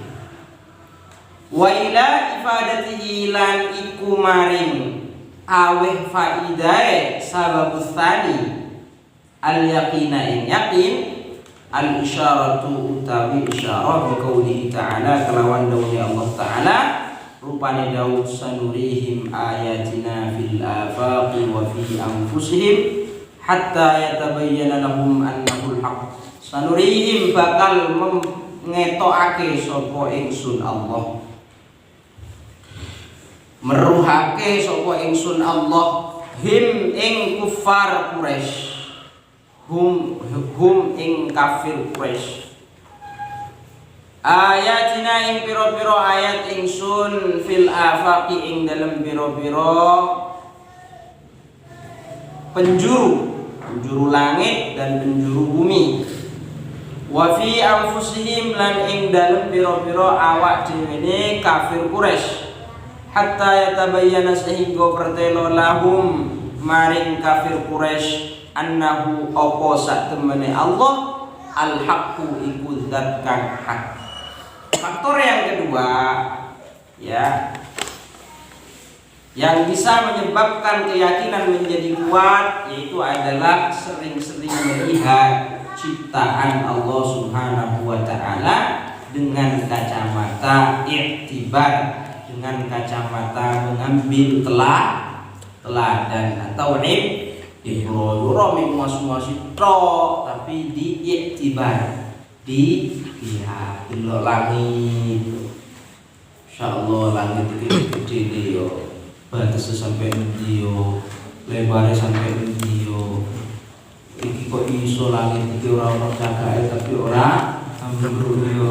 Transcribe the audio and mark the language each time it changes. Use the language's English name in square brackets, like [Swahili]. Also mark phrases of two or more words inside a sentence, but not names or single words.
[Arabic] وإلى إفادته [Javanese] lan iku maring aweh faidae [Arabic] السبب الثاني اليقين [Javanese] ing yakin [Arabic] الإشارة [Javanese] utawi isyarah [Arabic] بقوله تعالى [Javanese] kelawan dawuh Allah Ta'ala rupane dawuh [Arabic] سنريهم آياتنا في الآفاق وفي أنفسهم حتى يتبين لهم أنه الحق. [Javanese] Sanurihim bakal ngetokake sapa ingsun Allah, meruhake sapa ingsun Allah him ing kufar Quraisy, hum ing kafir Quraisy. Ayatina ing pira-pira ayat ingsun [Arabic] في الآفاق [Javanese] ing dalem pira-pira penjuru langit dan penjuru bumi. [Arabic] وفي أنفسهم [Javanese] lan ing dalem pira-pira awak dhewe kafir Quraisy [Arabic] حتى يتبين [Javanese] sehingga pertelo lahum maring kafir Quraisy annahu apa sak temene Allah al-haqqu iku zat kang hak. [Indonesian] Faktor yang kedua ya yang bisa menyebabkan keyakinan menjadi kuat yaitu adalah sering-sering melihat ciptaan [Arabic] الله سبحانه وتعالى [Indonesian] dengan kacamata iktibar, dengan kacamata mengambil teladan atau ibro muas-muasi tok, tapi diiktibar, dilihat [Javanese] delok langit. Insyaallah langit iki gede yo, [Indonesian] batasnya sampai [Javanese] endi yo, [Indonesian] lebarnya sampai [Javanese] endi yo. Iki kok iso langit iki ora ono cakake tapi ora ambruk yo.